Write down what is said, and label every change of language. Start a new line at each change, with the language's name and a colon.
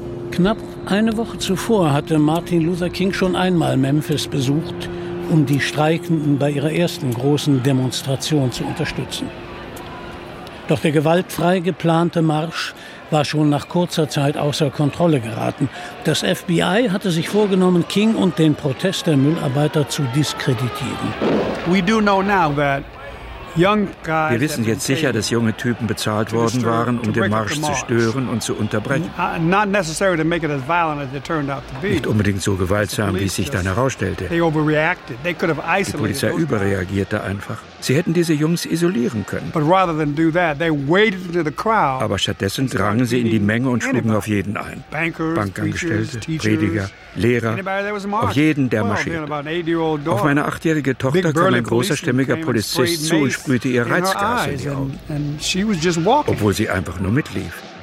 German: Knapp eine Woche zuvor hatte Martin Luther King schon einmal Memphis besucht, um die Streikenden bei ihrer ersten großen Demonstration zu unterstützen. Doch der gewaltfrei geplante Marsch war schon nach kurzer Zeit außer Kontrolle geraten. Das FBI hatte sich vorgenommen, King und den Protest der Müllarbeiter zu diskreditieren.
English: We do know now that young guys.
German: Wir wissen jetzt sicher, dass junge Typen bezahlt worden waren, um den Marsch zu stören und zu unterbrechen.
English: Not necessarily to make it as violent as it turned out to be.
German: Nicht unbedingt so gewaltsam, wie es sich dann herausstellte.
English: They overreacted. They could have isolated.
German: Die Polizei überreagierte einfach. Sie hätten diese Jungs isolieren können.
English: But rather than do that, they waded into the crowd.
German: Aber stattdessen drangen sie in die Menge und schlugen auf jeden ein. Bankangestellte, Prediger, Lehrer, auf jeden, der marschierte. Auf meine 8-jährige Tochter kam ein großerstämmiger Polizist zu und sprühte ihr Reizgas in die Augen, obwohl sie einfach nur mitlief.